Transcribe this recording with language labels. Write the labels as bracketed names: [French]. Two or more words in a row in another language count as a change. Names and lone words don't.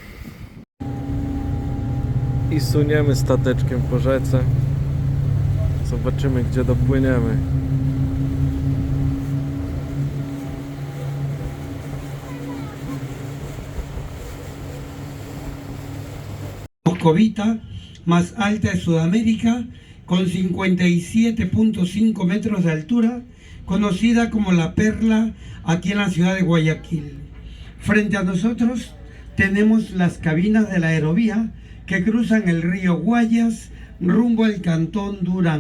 [Polish] I suniemy stateczkiem po rzece. Zobaczymy, gdzie dopłyniemy. [Spanish] Moscovita, más alta de Sudamérica, con 57.5 metros de altura, conocida como la Perla aquí en la ciudad de Guayaquil. Frente a nosotros tenemos las cabinas de la aerovía que cruzan el río Guayas rumbo al cantón Durán.